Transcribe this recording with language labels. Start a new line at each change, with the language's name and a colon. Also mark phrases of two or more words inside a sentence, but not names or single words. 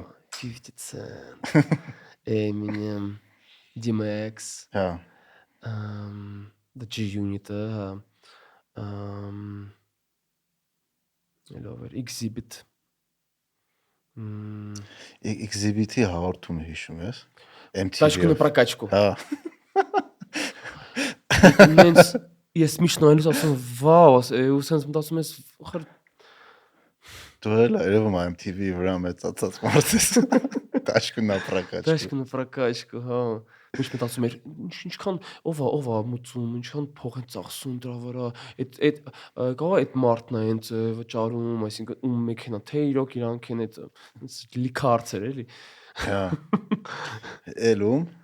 Armenian: 50 Cent, Eminem, DMX, Հա։ The G-Unit-ը, հա, Exhibit, Exhibit-ի հաղորդումը հիշում ես։ Тачку на прокачку։ Հա։ Ինձ ես միշտ նայելուց ասում վաու, ու սենց մտածում ես խր Դու էլ երևում եմ MTV-ի վրա մեծացած մարդ ես։ Тачку на прокачку։ Тачку на прокачку, հա։ Միշտ մտածում էր ինչքան ով է մուծում, ինչքան փող են ծախսում դրա վրա։ Այդ կարող է այդ մարդն է հենց վճարում, այսինքն ում մեքենա, թե իրոք իրանք են այդ լիք հարցեր էլի։ Հա։ Էլում։